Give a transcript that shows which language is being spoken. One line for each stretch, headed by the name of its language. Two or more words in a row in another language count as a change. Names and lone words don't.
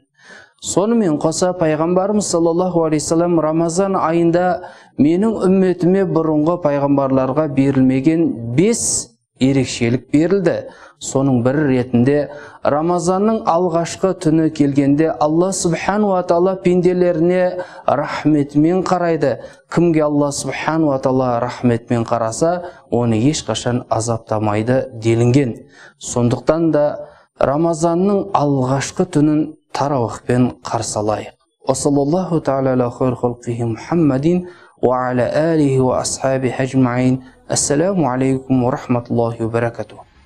Kazakh: Сонымен қоса пайғамбарымыз
Arabic: صلى الله عليه وسلم
Kazakh: Рамазан айында менің үмметіме бұрынғы пайғамбарларға берілмеген 5 ерекшелік берілді. Соның бірі ретінде Рамазанның алғашқы түні келгенде Алла
Arabic: سبحانه وتعالى
Kazakh: пенделеріне рахметімен қарайды. Кімге Алла
Arabic: سبحانه وتعالى
Kazakh: рахметімен қараса, оны ешқашан азаптамайды делінген. Сондықтан да Рамазанның алғашқы түнін тарауихпен қарсы алайық.
Arabic: وصلى الله تعالى على خير خلقه محمد وعلى آله وأصحابه أجمعين. السلام عليكم ورحمة الله وبركاته.